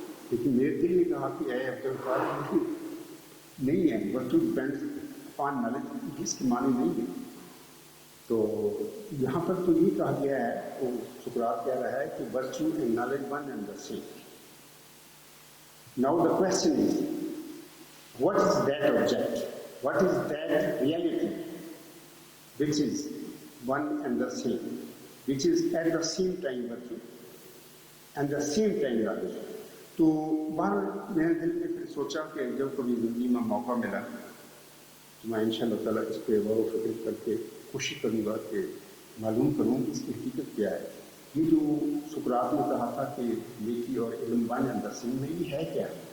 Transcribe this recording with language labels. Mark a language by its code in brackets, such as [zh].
[ur] لیکن میرے دل نے کہا کہ اے عبدالقادر نہیں ہے [en] virtue depends upon knowledge [ur] اس کی معنی نہیں ہے. تو یہاں پر تو یہ کہا گیا ہے وہ سقراط کہہ رہا ہے کہ [en] Virtue and knowledge one and the same. Now the question is what is that object? What is that reality which is one and the same, which is at the same time virtue and the same time knowledge? [ur] تو باہر میرے دل میں پھر سوچا کہ جب کبھی زندگی میں موقع ملا تو میں انشاءاللہ تعالیٰ اس پہ غور و فکر کر کے کوشش کروں گا کہ معلوم کروں کہ اس کی حقیقت کیا ہے. یہ جو سقراط نے کہا تھا کہ نیکی اور علم [en] one and the same [ur] میں یہ ہے کیا.